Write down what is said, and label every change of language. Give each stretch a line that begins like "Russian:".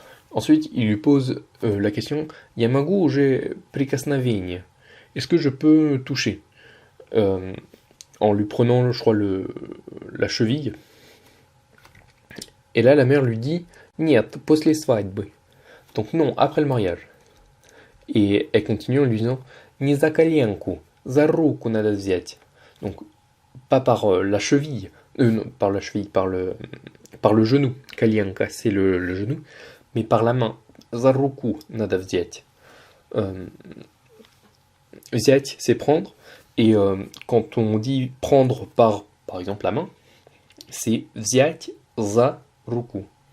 French: Ensuite, il lui pose la question
Russian: Я могу уже прикосновение?
French: Est-ce que je peux toucher? En lui prenant, je crois, la cheville. Et là, la mère lui dit
Russian: Нет, после свадьбы.
French: Donc non, après le mariage. Et elle continue en lui disant
Russian: Не за коленку, за руку надо взять.
French: Donc, pas par la cheville, non, par la cheville, par le genou. Коленка, c'est le genou, mais par la main.
Russian: За руку надо взять.
French: Взять, c'est prendre. Et quand on dit prendre par exemple, la main, c'est
Russian: взять за руку.